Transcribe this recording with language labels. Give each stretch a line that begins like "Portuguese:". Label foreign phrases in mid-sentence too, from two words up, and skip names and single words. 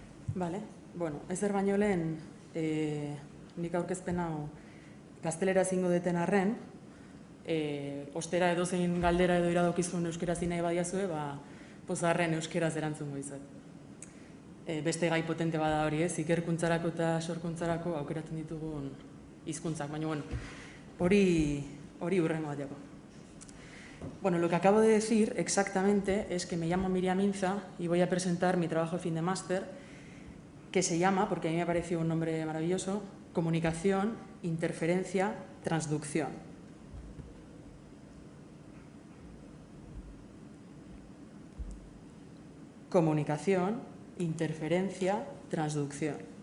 Basque: Bale, bueno, ezer baino lehen nik aurkezpen hau gaztelera zingo deten arren, ostera edozein galdera edo iradokizun euskeraz nahi badiazue, pozarren euskeraz erantzungo izat. Beste gai potente bada hori ez, ikerkuntzarako eta sorkuntzarako aukeratzen ditugun hizkuntzak, baina bueno, hori hurrengo bat jako. Bueno,
Spanish: lo que acabo de decir exactamente es que me llamo Miriam Inza y voy a presentar mi trabajo de fin de máster, que se llama, porque a mí me pareció un nombre maravilloso, Comunicación, Interferencia, Transducción. Comunicación, interferencia, transducción.